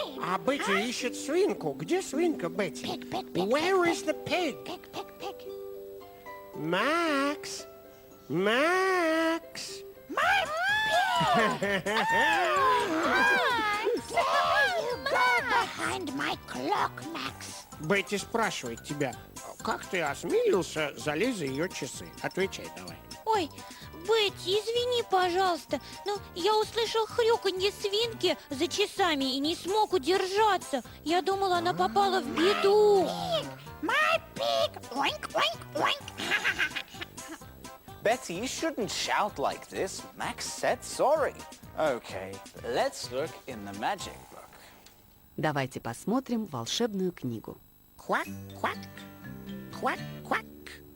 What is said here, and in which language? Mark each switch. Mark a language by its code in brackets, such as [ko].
[ru] А Бетти ищет свинку. Где свинка, Бетти? [en] Pig. Where is the pig? Pig. Max! Max! My pig! There you go behind my clock, Max. [ru] Бетти спрашивает тебя, как ты осмелился залезть за ее часы? Отвечай давай. Ой, Бетти, извини, пожалуйста, но я услышал хрюканье свинки за часами и не смог удержаться. Я думала, она попала в беду. [en] My pig! Oink, oink, oink! Betty, you shouldn't shout like this. Max said sorry. Okay, let's look in the magic book. [ru] Давайте посмотрим волшебную книгу. Quack, quack, quack, quack.